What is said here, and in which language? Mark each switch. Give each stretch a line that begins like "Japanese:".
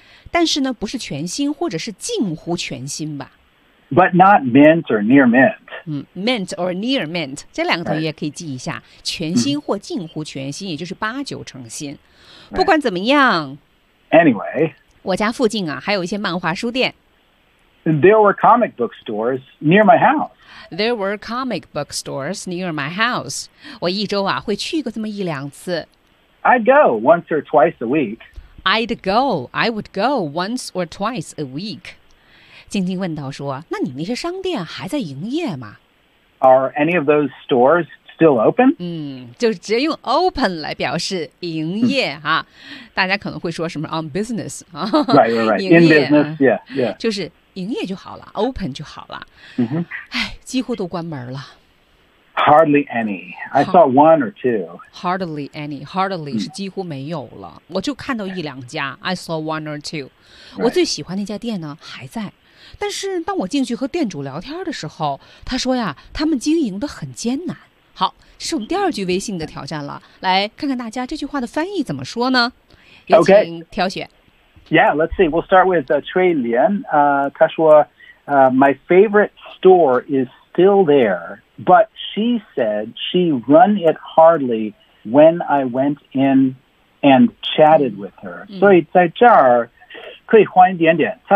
Chinese: 但是呢，不是全新，或者是近乎全新吧。
English: But not mint or near mint. Mint or near mint
Chinese: 这两个短语也可以记一下，
English: right.
Chinese: 全新或近乎全新，也就是八九成新。不管怎么样
English: ，Anyway，
Chinese: 我家附近啊，还有一些漫画书店。
English: There were comic book stores near my house. There were comic book stores near my house.
Chinese: 我一周啊会去个这么一两次。
English: I'd go once or twice a week. I'd go. I would go once or twice a week.
Chinese: 静静问道说，那你那些商店还在营业吗？
English: Are any of those stores still open?
Chinese: 就直接用 open 来表示营业啊。大家可能会说什么
English: on business. right, right, right. In business, yeah, yeah.
Chinese: 就是。营业就好了 ，open 就好了。嗯哼，哎，几乎都关门了。
English: Hardly any. I saw one or two. Hardly any.
Chinese: Hardly 是几乎没有了。我就看到一两家。
English: I saw one or two.
Chinese: 我最喜欢那家店呢，还在。但是当我进去和店主聊天的时候，他说呀，他们经营得很艰难。好，是我们第二句微信的挑战了。来看看大家这句话的翻译怎么说呢？有请挑选。
English: Yeah, let's see. We'll start with Trey Lian. 他说my favorite store is still there, but she said she run it hardly when I went in and chatted with her.、
Chinese: 嗯、所以在这儿可以换一点点。